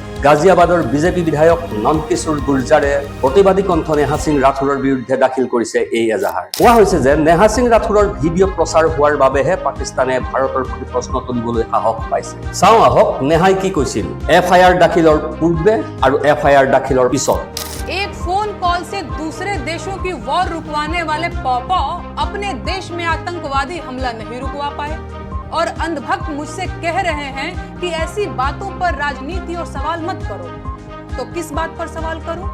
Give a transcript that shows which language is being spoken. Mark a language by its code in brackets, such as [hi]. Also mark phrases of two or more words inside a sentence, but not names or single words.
[as] গাজিয়াবাদৰ বিজেপি বিধায়ক নন্দকিশোৰ গুৰ্জাৰে প্ৰতিবাদী কণ্ঠ নেহা সিং ৰাথোৰৰ বিৰুদ্ধে দাখিল কৰিছে এই এজাহাৰ। কোৱা হৈছে যে নেহা সিং ৰাথোৰৰ ভিডিঅ' প্ৰচাৰ হোৱাৰ বাবেহে পাকিস্তানে ভাৰতৰ প্ৰতি প্ৰশ্ন তুলিবলৈ সাহস পাইছে। চাওঁ আহক নেহাই কি কৈছিল FIR দাখিলৰ পূৰ্বে আৰু FIR দাখিলৰ পিছত। [hi] एक [en] phone call [hi] से दूसरे देशों की वॉर रुकवाने वाले पॉपो अपने देश में आतंकवादी हमला नहीं रुकवा पाए और अंधभक्त मुझसे कह रहे हैं कि ऐसी बातों पर राजनीति और सवाल मत करो। तो किस बात पर सवाल करूं?